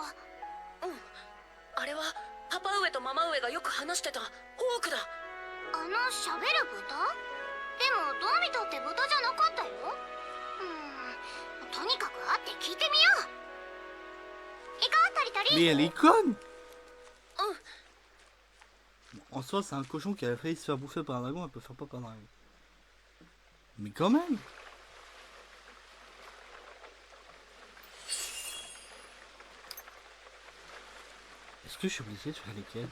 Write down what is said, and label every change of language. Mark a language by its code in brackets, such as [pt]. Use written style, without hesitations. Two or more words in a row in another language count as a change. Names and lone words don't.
[ja] あれはパパ上とママ上がよく話してたホークだ。喋る豚？でもどう見たって豚じゃなかったよ。とにかく会って聞いてみよう。行こう、タリタリ。 [fr] Mais elle est conne. En soi, c'est un cochon qui a failli se faire bouffer par un dragon, elle peut faire pas par un dragon. Mais quand même. Est-ce que je suis obligé de faire les quêtes?